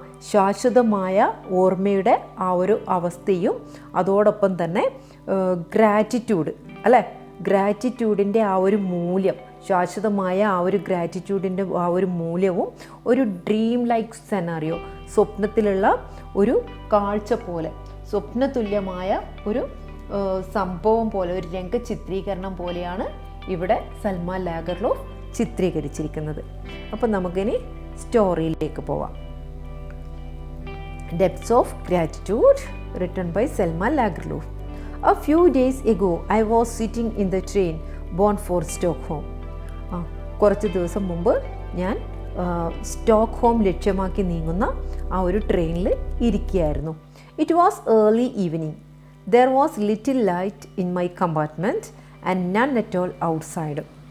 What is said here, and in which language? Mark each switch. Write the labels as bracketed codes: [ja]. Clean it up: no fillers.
[ml] ശാശ്വതമായ ഓർമ്മയുടെ ആ ഒരു അവസ്ഥയും അതോടൊപ്പം തന്നെ ഗ്രാറ്റിറ്റ്യൂഡ് അല്ലേ, ഗ്രാറ്റിറ്റ്യൂഡിൻ്റെ ആ ഒരു മൂല്യം, ശാശ്വതമായ ആ ഒരു ഗ്രാറ്റിറ്റ്യൂഡിൻ്റെ ആ ഒരു മൂല്യവും ഒരു ഡ്രീം ലൈക്ക് സെനാറിയോ, സ്വപ്നത്തിലുള്ള ഒരു കാഴ്ച പോലെ, സ്വപ്നതുല്യമായ ഒരു സംഭവം പോലെ, ഒരു രംഗചിത്രീകരണം പോലെയാണ് ഇവിടെ സൽമ ലാഗർലോഫ് ചിത്രീകരിച്ചിരിക്കുന്നത്. അപ്പം നമുക്കിനി സ്റ്റോറിയിലേക്ക് പോവാം. [en] Depths of Gratitude, written by Selma Lagerlof. A few days ago, I was sitting in the train bound for Stockholm. [ml] കുറച്ച് ദിവസം മുമ്പ് ഞാൻ സ്റ്റോക്ക്ഹോം ലക്ഷ്യമാക്കി നീങ്ങുന്ന ആ ഒരു ട്രെയിനിൽ ഇരിക്കുകയായിരുന്നു. [en] It was early evening. There was little light in my compartment and none at all outside.